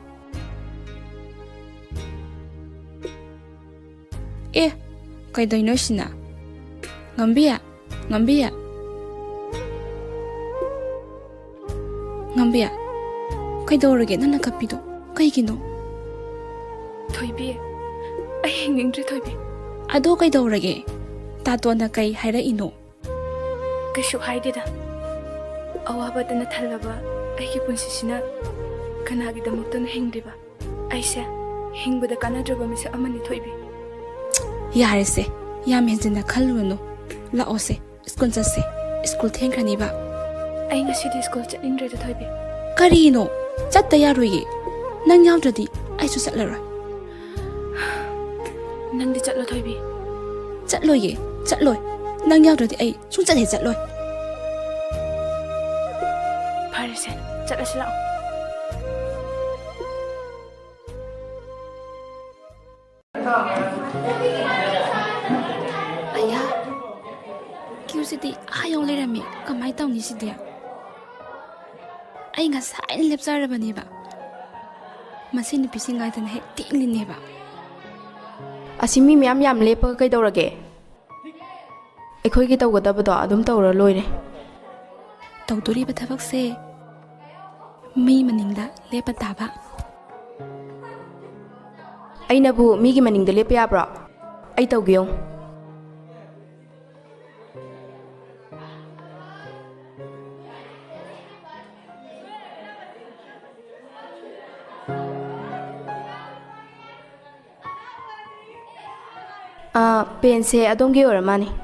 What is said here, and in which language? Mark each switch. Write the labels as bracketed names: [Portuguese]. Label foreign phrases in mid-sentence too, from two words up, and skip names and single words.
[Manipuri] Kai doino sina. Ngambi ya? Ngambi ya? Ngambi ya? Kai dorage nana kapido. Kai gino. Thoibi. Ai hingingdri thoibi. Ado kai dorage. Tatona kai haira ino. Kaishu haidida. Awabadana thalaba aigi punsisina kanagidamaktana hingriba. Aise hingbada kanadraba misa amani thoibi. Yarese yam henjina khalwano. Laose school jase. School thengrani ba. Ai ngasidi school chatningdreda thoibi. Karino chatta yaroye. Nang yawdradi aisu chatlaroi. Nangdi chatlo thoibi. Chatloye. Chatloi nang yawdradi ai sung chat he chatloi Parisen chatlasila Aya Curiosity ayong lerami kamai tawni sidia Ai nga sain lepsarabani ba Masini pisingai tan he tinglini ba Asimi miyam yam lepa kai dawrage ꯑꯩꯈꯣꯏꯒꯤ ꯇꯧꯒꯗꯕꯗꯣ ꯑꯗꯨꯝ ꯇꯧꯔ ꯂꯣꯏꯔꯦ ꯇꯧꯗꯣꯔꯤꯕ ꯊꯕꯛꯁꯦ ꯃꯤ ꯃꯅꯤꯡꯗ ꯂꯦꯞꯄ ꯇꯥꯕ ꯑꯩꯅꯕꯨ ꯃꯤꯒꯤ ꯃꯅꯤꯡꯗ ꯂꯦꯞꯄ ꯌꯥꯕ꯭ꯔꯣ ꯑꯩ ꯇꯧꯒꯦꯌꯣ ꯄꯦꯟꯁꯦ ꯑꯗꯣꯝꯒꯤ ꯑꯣꯏꯔ ꯃꯥꯅꯤ